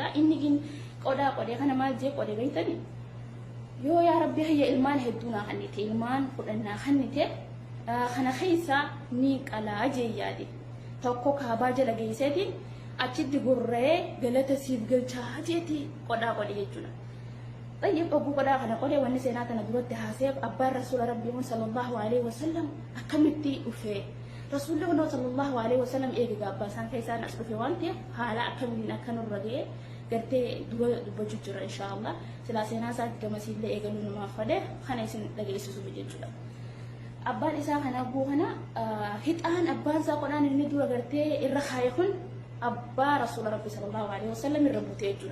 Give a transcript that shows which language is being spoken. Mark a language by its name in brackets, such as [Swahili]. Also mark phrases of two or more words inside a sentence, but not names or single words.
[Oromo] Inni gin qodaa qodee kana maal jee qode beeytani? Yoo yaa rabbi hayya ilmaan hedduu naa kannite ilmaan fudhannaa kannite kana keessa ni qalaa jee yaade. Tokko kaabaa jala geesseetiin achitti gurree galata siif galchaa jeeti qodaa qode jechuudha. Tayyib oguu qodaa kana qode wanni seenaa tana duratti haaseef abbaan Rasuula Rabbii [Arabic] صلى الله عليه وسلم [Oromo] akkamitti dhufee Rasulullah [Arabic] صلى الله عليه وسلم [Oromo] eega abbaa isaan keessaa as dhufe waan ta'eef haala akkamiin akka nurra ga'e gartee dubbachuu jira inshallah. Silaa seenaa isaatti gamasiillee eegaluu namaaf fade kana isin dhageessisuuf jechuudha. Abbaan isaa kana abbuu kana hixaan abbaan isaa qodaan inni dura gartee irra kaayee kun abbaa Rasuula Rabbi [Arabic] صلى الله عليه وسلم [Oromo] irra butee jechuudha.